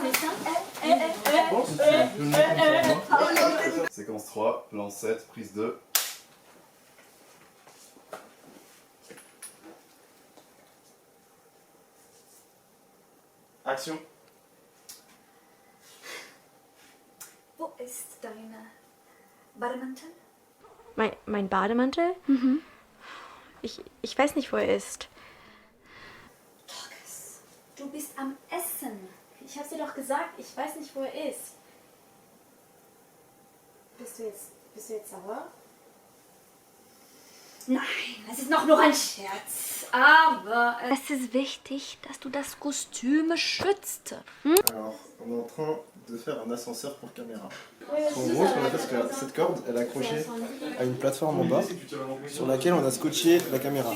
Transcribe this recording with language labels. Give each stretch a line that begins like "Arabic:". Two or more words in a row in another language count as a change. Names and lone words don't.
French: Séquence 3, lance 7, prise 2. Action.
German: ist dein Bademantel? Mein Bademantel? Mhm. Ich weiß nicht, wo er ist. Torkes, du bist am Essen. Ich hab's dir doch gesagt, ich weiß nicht, wo er ist. Bist du jetzt sauer? Nein, es ist noch nur ein Scherz. Aber es ist wichtig, dass du das Kostüm schützt.
French: Alors, on est en train de faire un ascenseur pour caméra. En gros, ce qu'on a fait, c'est que cette corde, elle est accrochée à une plateforme en bas sur laquelle on a scotché la caméra.